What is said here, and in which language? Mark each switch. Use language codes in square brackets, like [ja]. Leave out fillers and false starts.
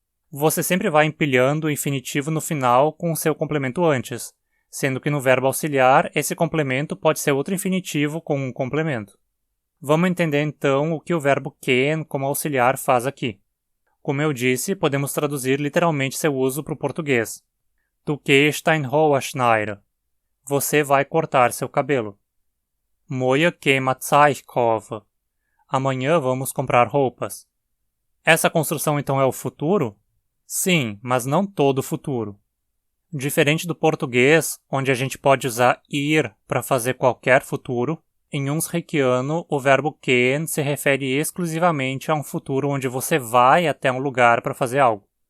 [pt] Você sempre vai empilhando o infinitivo no final com o seu complemento antes, sendo que no verbo auxiliar esse complemento pode ser outro infinitivo com um complemento. Vamos entender então o que o verbo quién como auxiliar faz aqui. Como eu disse, podemos traduzir literalmente seu uso para o português. [de] Du gehst dein Haar schneiden. [pt] Você vai cortar seu cabelo. [de] Morgen gehen wir Zeug kaufen. [pt] Amanhã vamos comprar roupas. Essa construção então é o futuro? Sim, mas não todo o futuro. Diferente do português, onde a gente pode usar ir para fazer qualquer futuro, em unsriquiano o verbo gehen se refere exclusivamente a um futuro onde você vai até um lugar para fazer algo.